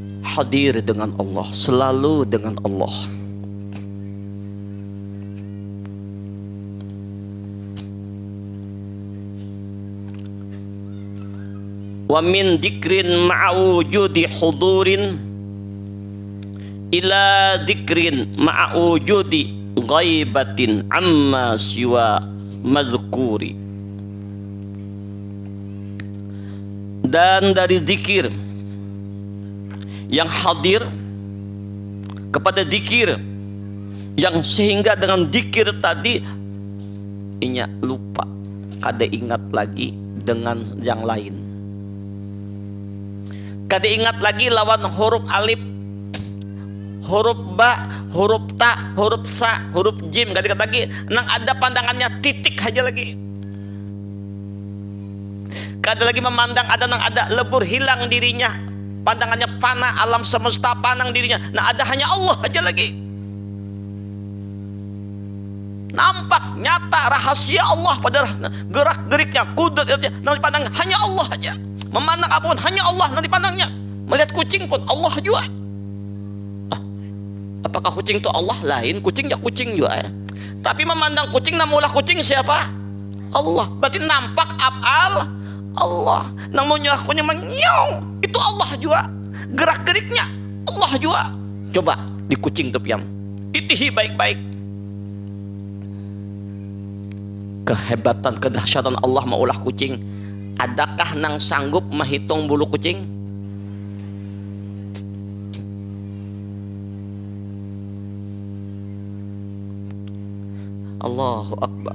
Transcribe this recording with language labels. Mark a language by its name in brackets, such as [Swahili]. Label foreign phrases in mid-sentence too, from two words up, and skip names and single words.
[Banjar] hadir dengan Allah, selalu dengan Allah. [Arabic] ومن ذكر مع وجود حضور إلى ذكر مع وجود غيبة عما سوى المذكور. [Banjar] Dan dari zikir yang hadir kepada zikir yang sehingga dengan zikir tadi inya lupa, kada ingat lagi dengan yang lain, kada ingat lagi lawan huruf alif, huruf ba, huruf ta, huruf sa, huruf jim, kada ingat lagi. Nang ada pandangannya titik aja lagi. Kada lagi memandang ada nang ada, lebur hilang dirinya, pandangannya fana, alam semesta panang dirinya. Nah ada hanya Allah aja lagi. Nampak nyata rahasia Allah pada gerak geriknya, kudratnya, nang dipandang hanya Allah aja. Memandang apapun hanya Allah nang dipandangnya. Melihat kucing pun Allah juga. Apakah kucing itu Allah? Lain, kucing ya kucing juga ya. Tapi memandang kucing, namulah kucing siapa? Allah. Berarti nampak af'al Allah. Namanya akunya menyong, itu Allah juga. Gerak geriknya Allah juga. Coba di kucing tuh piam, itihi baik-baik. Kehebatan, kedahsyatan Allah maulah kucing. Adakah nang sanggup menghitung bulu kucing? [Arabic] الله أكبر.